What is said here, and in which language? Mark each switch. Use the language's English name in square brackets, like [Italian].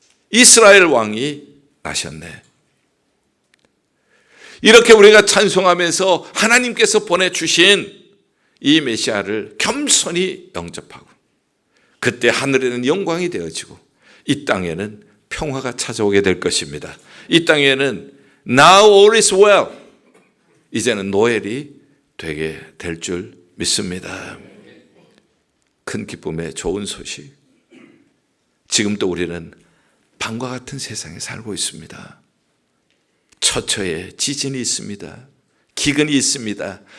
[Korean] 이스라엘 왕이 나셨네. 이렇게 우리가 찬송하면서 하나님께서 보내주신 이 메시아를 겸손히 영접하고 그때 하늘에는 영광이 되어지고 이 땅에는 평화가 찾아오게 될 것입니다. 이 땅에는 [English] Now all is well. [Korean] 이제는 노엘이 되게 될 줄 믿습니다. 큰 기쁨의 좋은 소식. 지금도 우리는 밤과 같은 세상에 살고 있습니다. 처처에 지진이 있습니다. 기근이 있습니다.